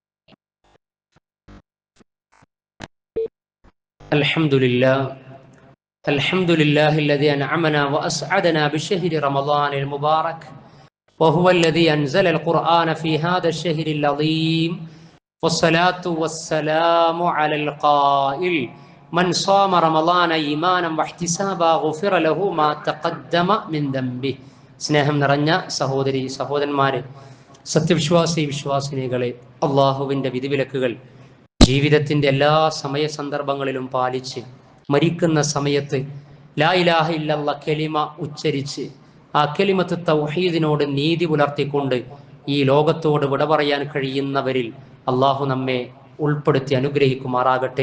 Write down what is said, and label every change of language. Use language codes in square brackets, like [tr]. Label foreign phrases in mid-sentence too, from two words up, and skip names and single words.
[ar] അൽഹംദുലില്ലാഹ് الحمد لله الذي أنعمنا وأسعدنا بشهر رمضان المبارك وهو الذي أنزل القرآن في هذا الشهر العظيم والصلاة والسلام على القائل من صام رمضان إيمانا واحتسابا غفر له ما تقدم من ذنبه. [ml] സ്നേഹം നിറഞ്ഞ സഹോദരി സഹോദരന്മാരെ, സത്യവിശ്വാസി വിശ്വാസിനികളെ, അള്ളാഹുവിൻ്റെ വിധിവിലക്കുകൾ ജീവിതത്തിൻ്റെ എല്ലാ സമയ സന്ദർഭങ്ങളിലും പാലിച്ച് മരിക്കുന്ന സമയത്ത് [ar] لا إله إلا الله [ml] കലിമ ഉച്ചരിച്ച് ആ കലിമത്ത് തൗഹീദിനോട് നീതി പുലർത്തിക്കൊണ്ട് ഈ ലോകത്തോട് വിട പറയാൻ കഴിയുന്നവരിൽ അള്ളാഹു നമ്മെ ഉൾപ്പെടുത്തി അനുഗ്രഹിക്കുമാറാകട്ടെ.